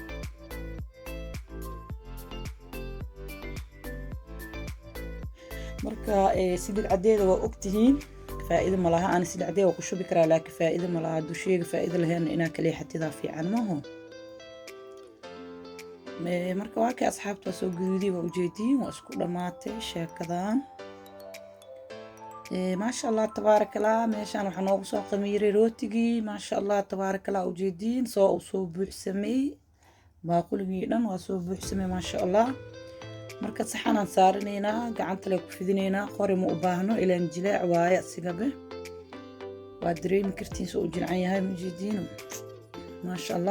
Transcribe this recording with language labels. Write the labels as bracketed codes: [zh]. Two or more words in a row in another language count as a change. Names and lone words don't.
[so] marka sidii cadeeda waa ogtihiin faa'iido ma laha. aan sidii cadeeda ku shubi karaa laakiin faa'iido ma laha. haduu sheega faa'iido lahayn inaa kale xatidaa fiican maaho. marka waa kay asxaabta soo guduudiyay waa ujeedin waa isku dhamaatay sheekadan. [ar] ما شاء الله تبارك الله. [so] meeshan waxa noogu soo qamiiray rootigii [ar] ما شاء الله تبارك الله [so] ujeedin soo buuxsamay. baaquligii dhan waa soo buuxsamay [ar] ما شاء الله. [so] marka saxanaan saarinaynaa, gacanta la ku fidinaynaa. qori ma u baahno ilaan jileec waaye asigabe. waa dareemi kartiin soo jilcan yahay ujeedin [ar] ما شاء الله.